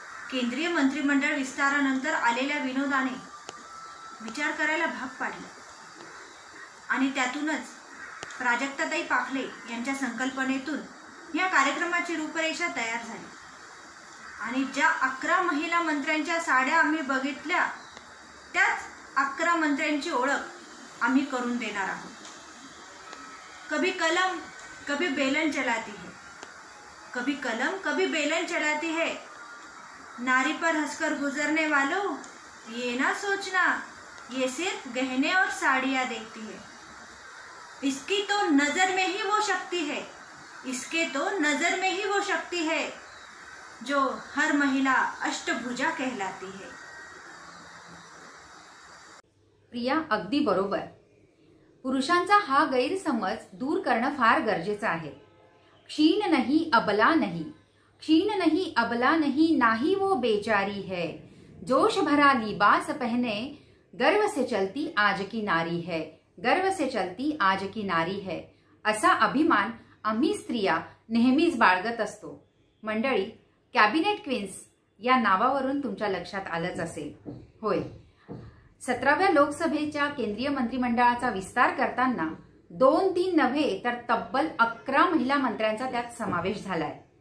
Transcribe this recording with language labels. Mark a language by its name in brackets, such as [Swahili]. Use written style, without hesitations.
[Marathi] केंद्रीय मंत्रिमंडळ विस्तारानंतर आलेल्या विनोदाने विचार करायला भाग पाडले आणि त्यातूनच प्राजक्ताताई पाखले यांच्या संकल्पनेतून या कार्यक्रमाची रूपरेषा तयार झाली. आणि ज्या 11 महिला मंत्र्यांच्या साड्या आम्ही बघितल्या, त्याच 11 मंत्र्यांची ओळख आम्ही करून देणार आहोत. [Hindi] कभी कलम कभी बेलन चलाती है, कभी कलम कभी बेलन चलाती है. नारी पर हंसकर गुजरने वालों, ये ना सोचना ये सिर्फ गहने और साड़ियाँ देखती है. इसकी तो नजर में ही वो शक्ति है, इसके तो नजर में ही वो शक्ति है जो हर महिला अष्टभुजा कहलाती है. [Marathi] प्रिया, अगदी बरोबर. पुरुषांचा हा गैरसमज दूर करणं फार गरजेचं आहे. [Hindi] क्षीण नहीं अबला नहीं, क्षीण नहीं अबला नहीं, नाही वो बेचारी है, जोश भरा लिबास पहने, गर्व से चलती आज की नारी है, गर्व से चलती आज की नारी है. [Marathi] असा अभिमान आम्ही स्त्रिया नेहमीच बाळगत असतो. मंडळी, कॅबिनेट क्वीन्स या नावावरून तुमच्या लक्षात आलंच असेल. होय, 17व्या लोकसभेच्या केंद्रीय मंत्रिमंडळाचा विस्तार करताना 2-3 नव्हे तर तब्बल 11 महिला मंत्र्यांचा त्यात समावेश झालाय।